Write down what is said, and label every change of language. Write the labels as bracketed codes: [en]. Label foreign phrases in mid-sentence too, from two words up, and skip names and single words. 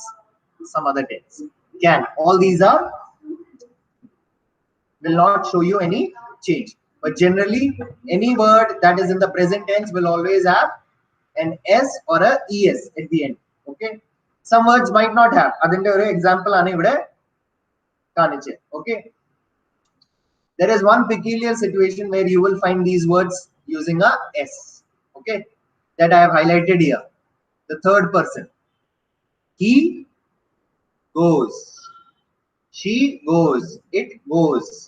[en] Some other tense. Can. All these are will not show you any change. But generally, any word that is in the present tense will always have an S or a ES at the end. Okay. Some words might not have. [ml] അതിന്റെ ഒരു example ആണ് ഇവിടെ കാണിച്ചേ. [en] Okay. There is one peculiar situation where you will find these words using a S. Okay. That I have highlighted here. The third person. He goes. She goes. It goes.